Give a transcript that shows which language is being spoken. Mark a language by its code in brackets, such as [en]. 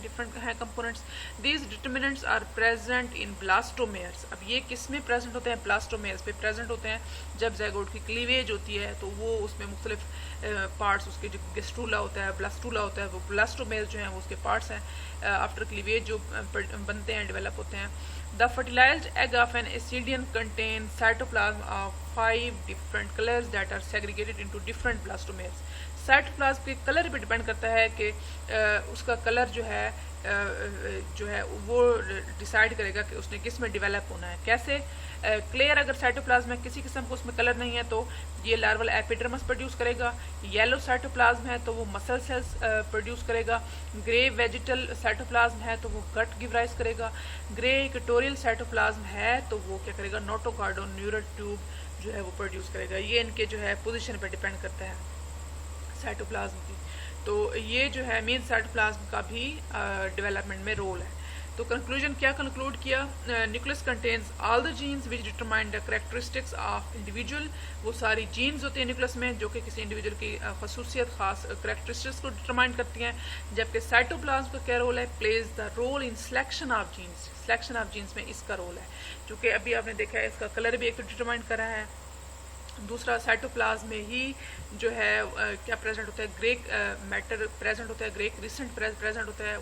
[ur] Different ہیں components. [en] These determinants are present in blastomeres. [ur] اب یہ کس میں پریزنٹ ہوتے ہیں؟ بلاسٹومیئرس پہ پریزنٹ ہوتے ہیں. جب زائگوٹ کی کلیویج ہوتی ہے تو وہ اس میں مختلف پارٹس, اس کے جو گیسٹرولا ہوتا ہے, بلاسٹولا ہوتا ہے, وہ بلاسٹومیئرس جو ہیں وہ اس کے پارٹس ہیں. آفٹر کلیویج جو بنتے ہیں, ڈیولپ ہوتے ہیں. [en] The fertilized egg of an ascidian contains cytoplasm of 5 different colors that are segregated into different blastomeres. [ur] Cytoplasm کے کلر پہ ڈیپینڈ کرتا ہے کہ اس کا کلر جو ہے وہ ڈیسائیڈ کرے گا کہ اس نے کس میں ڈیولپ ہونا ہے. کیسے؟ کلیئر اگر سائٹوپلازم میں کسی قسم کو اس میں کلر نہیں ہے تو یہ لارول ایپیڈرمس پروڈیوس کرے گا. یلو سائٹوپلازم ہے تو وہ مسل سیلز پروڈیوس کرے گا. گرے ویجیٹل سائٹوپلازم ہے تو وہ گٹ گیو رائز کرے گا. گرے ایکوٹوریل سائٹوپلازم ہے تو وہ کیا کرے گا؟ نوٹوکارڈون نیورل ٹیوب جو ہے وہ پروڈیوس کرے گا. یہ ان کے جو ہے پوزیشن پہ ڈیپینڈ کرتا ہے سائٹوپلازم کی. تو یہ جو ہے مین سائٹوپلازم کا بھی ڈیولپمنٹ میں رول ہے. تو کنکلوژن کیا کنکلوڈ کیا؟ [en] Nucleus contains all the genes which determine the characteristics of individual. [ur] وہ ساری جینز ہوتی ہیں نیوکلس میں جو کہ کسی انڈیویجول کی خصوصیت, خاص کریکٹرسٹکس کو ڈیٹرمائن کرتی ہیں. جبکہ سائٹوپلازم کا کیا رول ہے؟ [en] Plays the role in selection of genes. [ur] Selection of jeans میں اس کا رول ہے, چونکہ ابھی آپ نے دیکھا ہے اس کا کلر بھی ایک تو ڈیٹرمائن کرا ہے, دوسرا سائٹوپلازم میں ہی جو ہے کیا پریزنٹ ہوتا ہے، گریک میٹر پریزنٹ ہوتا ہے، گریک ریسنٹ پریزنٹ ہوتا ہے.